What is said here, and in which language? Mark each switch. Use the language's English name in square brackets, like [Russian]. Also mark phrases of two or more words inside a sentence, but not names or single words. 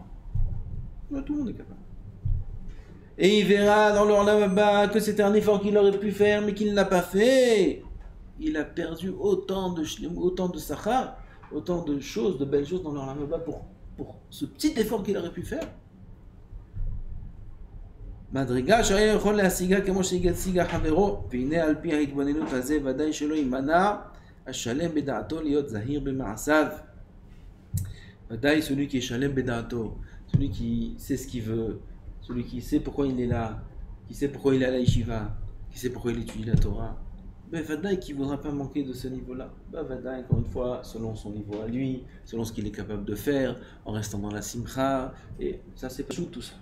[French] Tout le monde est capable. Et il verra dans leur là-bas que c'était un effort qu'il aurait pu faire, mais qu'il ne l'a pas fait. Il a perdu autant de sachar, autant de choses, de belles choses dans leur là-bas pour ce petit effort qu'il aurait pu faire. [Hebrew] מדרגה שהיה יכול להשיגה כמו שהשיגה חברו, והנה על פי ההתבוננות הזה ודאי שלא יימנע השלם בדעתו להיות זהיר במעשיו. [French] ודאי celui qui est [Hebrew] שלם בדעתו, [French] celui qui sait ce qu'il veut, celui qui sait pourquoi il est là, qui sait pourquoi il est à la yeshiva, qui sait pourquoi il étudie la Torah, ben ודאי qui ne voudra pas manquer de ce niveau-là. Ben ודאי, encore une fois, selon son niveau à lui, selon ce qu'il est capable de faire, en restant dans la simcha, et ça c'est pas tout ça.